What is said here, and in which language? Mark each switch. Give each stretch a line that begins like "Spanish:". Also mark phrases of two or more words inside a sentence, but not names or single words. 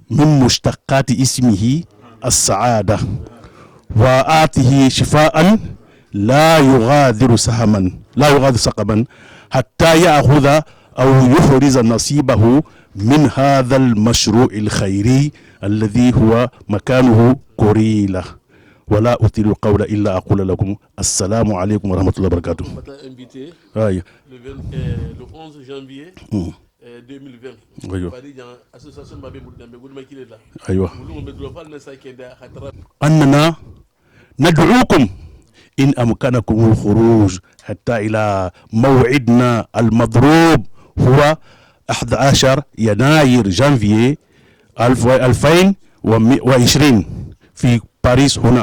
Arabic: من مشتقات اسمه السعادة وآته شفاء لا يغادر سقما حتى يأخذ أو يحرز نصيبه من هذا المشروع الخيري الذي هو مكانه كوريلا. ولا أطيل القول إلا أقول لكم السلام عليكم ورحمة الله وبركاته. invité أيوة.
French: le 11 janvier 2020.
Arabic: أيوة.
French: association Babé Boudambe Boudama qui est là.
Arabic: أيوة. أيوة. أننا ندعوكم إن أمكنكم الخروج حتى إلى موعدنا المضروب هو 11 يناير جانفي 2020 في باريس هنا.